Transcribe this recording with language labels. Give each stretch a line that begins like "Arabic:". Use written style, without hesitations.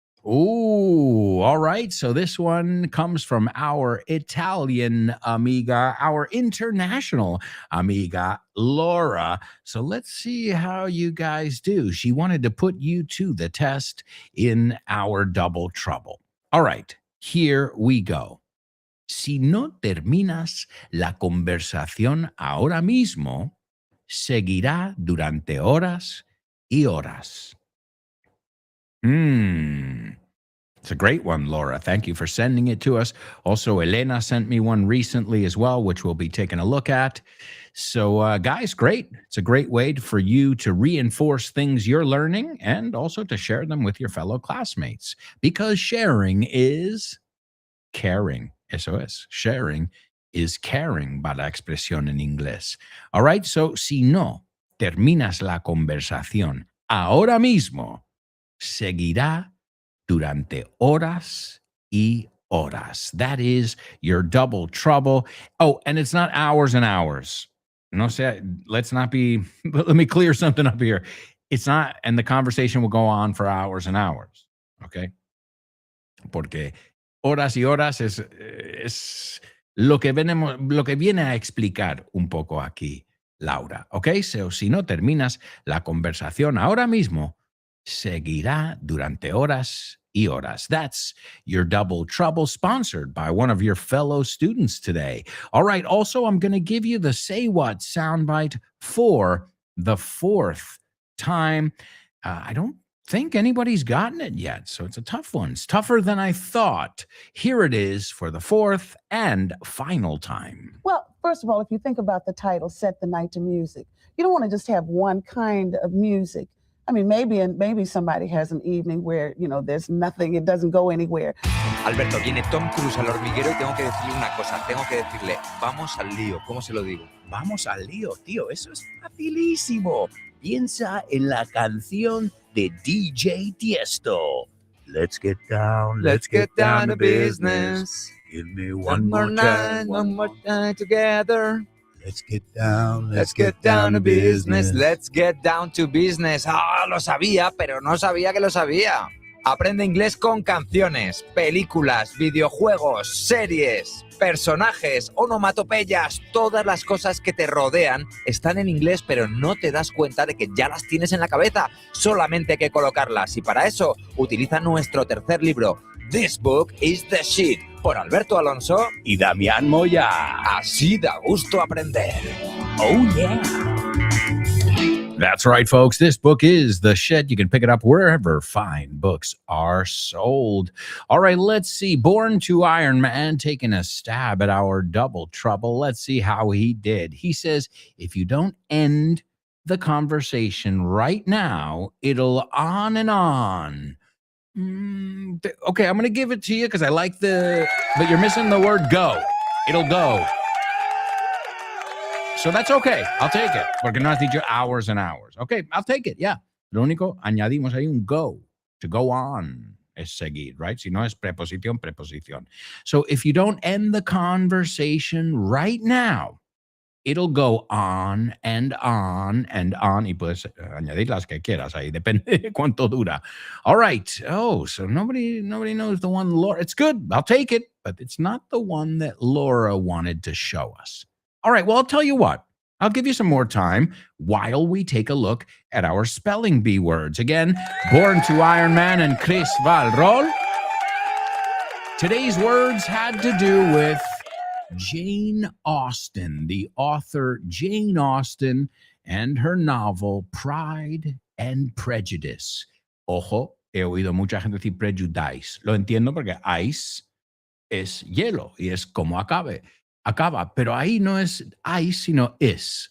English: Ooh, all right. So this one comes from our Italian amiga, our international amiga, Laura. So let's see how you guys do. She wanted to put you to the test in our double trouble. All right, here we go.
Spanish: Si no terminas la conversación ahora mismo, seguirá durante horas y horas.
English: It's a great one, Laura. Thank you for sending it to us. Also, Elena sent me one recently as well, which we'll be taking a look at. So, guys, great. It's a great way for you to reinforce things you're learning and also to share them with your fellow classmates, because sharing is caring.
Spanish: Eso es.
English: Sharing is caring,
Spanish: va la expresión en inglés. All right. So, si no terminas la conversación ahora mismo, seguirá durante horas y horas.
English: That is your double trouble. Oh, and it's not hours and hours.
Spanish: No sé,
English: let's not be, let me clear something up here. It's not, and the conversation will go on for hours and hours. Okay?
Spanish: Porque horas y horas es lo que viene a explicar un poco aquí. Laura. ¿Ok? So, si no terminas la conversación ahora mismo, seguirá durante horas y horas.
English: That's your Double Trouble, sponsored by one of your fellow students today. All right. Also, I'm going to give you the Say What soundbite for the fourth time. I don't think anybody's gotten it yet, so it's a tough one. It's tougher than I thought. Here it is for the fourth and final time. Well, first of all, if you think about the title, Set the Night to Music, you don't want to just have one kind of music. I mean, maybe somebody has an evening where, there's nothing, it doesn't go anywhere.
Spanish: Alberto, viene Tom Cruise al hormiguero y tengo que decirle una cosa. Tengo que decirle, vamos al lío. ¿Cómo se lo digo? Vamos al lío, tío. Eso es facilísimo. Piensa en la canción de DJ Tiesto.
English: Let's get down to business. Give me one more time together. Let's get down to business. Let's get down to business.
Spanish: Ah, lo sabía, pero no sabía que lo sabía. Aprende inglés con canciones, películas, videojuegos, series, personajes, onomatopeyas. Todas las cosas que te rodean están en inglés, pero no te das cuenta de que ya las tienes en la cabeza. Solamente hay que colocarlas. Y para eso, utiliza nuestro tercer libro, This Book is the Shit, por Alberto Alonso y Damián Moya. Así da gusto aprender.
English: Oh, yeah. That's right, folks. This book is The Shit. You can pick it up wherever fine books are sold. All right, let's see. Born to Iron Man taking a stab at our double trouble. Let's see how he did. He says, if you don't end the conversation right now, it'll on and on. Okay, I'm going to give it to you because I like but you're missing the word go. It'll go. So that's okay. I'll take it.
Spanish: Porque no has dicho
English: hours and hours. Okay, I'll take it. Yeah.
Spanish: Lo único, añadimos ahí un go.
English: To go on
Spanish: es seguir, right? Si no es preposición, preposición.
English: So if you don't end the conversation right now, it'll go on and on and on.
Spanish: Y puedes añadir las que quieras ahí. Depende de cuánto dura.
English: All right. Oh, so nobody knows the one Laura. It's good. I'll take it. But it's not the one that Laura wanted to show us. All right, well, I'll tell you what. I'll give you some more time while we take a look at our spelling bee words. Again, Born to Iron Man and Chris Valrol. Today's words had to do with Jane Austen, the author Jane Austen, and her novel Pride and Prejudice.
Spanish: Ojo, he oído mucha gente decir prejudice. Lo entiendo porque ice es hielo y es como acaba, pero ahí no es ice, sino is.